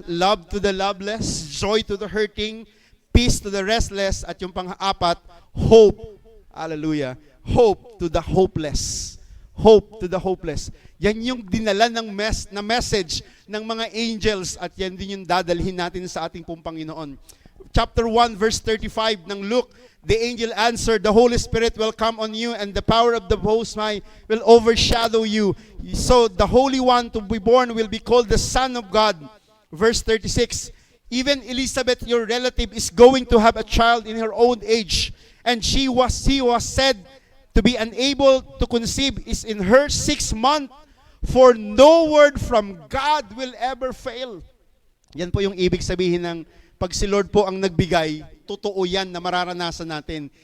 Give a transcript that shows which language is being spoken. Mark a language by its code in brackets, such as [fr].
[en] Love to the loveless, joy to the hurting, peace to the restless, [tl] at yung pang-apat, [en] hope. Hallelujah. Hope to the hopeless. Hope to the hopeless. [tl] Yan yung dinala ng message ng mga angels, at yan din yung dadalhin natin sa ating pong Panginoon. [en] Chapter 1 verse 35 ng Luke, the angel answered, the Holy Spirit will come on you, and the power of the Most High will overshadow you. So the Holy One to be born will be called the Son of God. Verse 36, even Elizabeth, your relative, is going to have a child in her old age, and she was said to be unable to conceive, is in her 6th month, for no word from God will ever fail. [tl] Yan po yung ibig sabihin ng Pag si Lord po ang nagbigay, totoo yan na mararanasan natin.